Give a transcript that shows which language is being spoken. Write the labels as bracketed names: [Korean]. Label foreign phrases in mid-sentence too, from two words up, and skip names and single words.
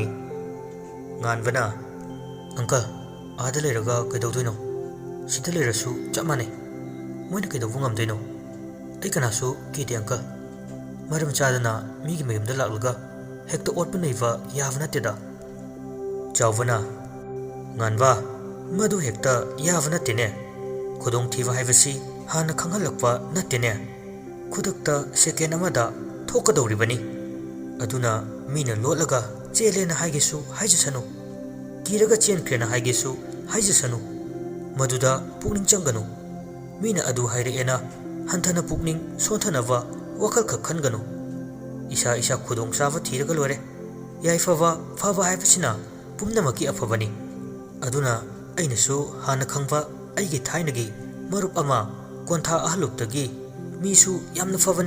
[Manipuri] Nganbana uncle ada leraga kaidawdoino sida lerasu chamane moina kaidawbu ngamdoino ai kanasu kiti uncle maram chadana migi mayumda laklaga hekta otpa neiva yavana teda. Chawbana nganba madu hekta yavana tene khudong thiva haibasi hana khangalakpa natene khudakta second amada thokadoribani. Aduna mina lotlaga chelena haigesu haijasanu kiraga chenkrena haigesu haijasanu maduda pukning changanu. Mina adu hairena hanthana pukning sonthanava wakal khakhanganu. Isa khudong sava thiraga lore yaifava fava haibasina pumnamaki afabani. Aduna ainasu hana khangba aigi thainagi marup ama kontha ahaluptagi misu yamna fabani.